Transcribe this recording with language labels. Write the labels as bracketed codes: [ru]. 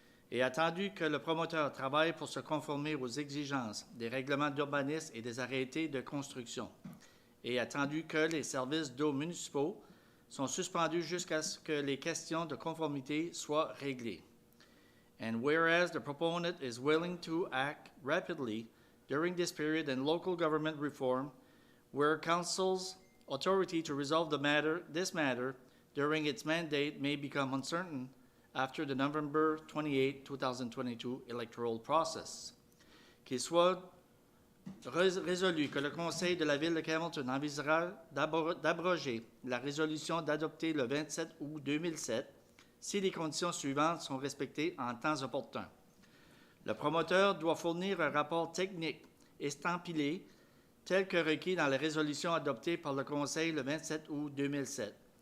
[fr] Et attendu que le promoteur travaille pour se conformer aux exigences des règlements d'urbanisme et des arrêtés de construction, et attendu que les services d'eau municipaux sont suspendus jusqu'à ce que les questions de conformité soient réglées. [en] And whereas the proponent is willing to act rapidly during this period in local government reform, where council's authority to resolve this matter during its mandate may become uncertain after the November 28, 2022 electoral process. [fr] Qu'il soit résolu que le Conseil de la Ville de Hamilton envisagera d'abroger la résolution d'adopter le 27 août 2007 si les conditions suivantes sont respectées en temps opportun. Le promoteur doit fournir un rapport technique estampillé tel que requis dans la résolution adoptée par le Conseil le 27 août 2007.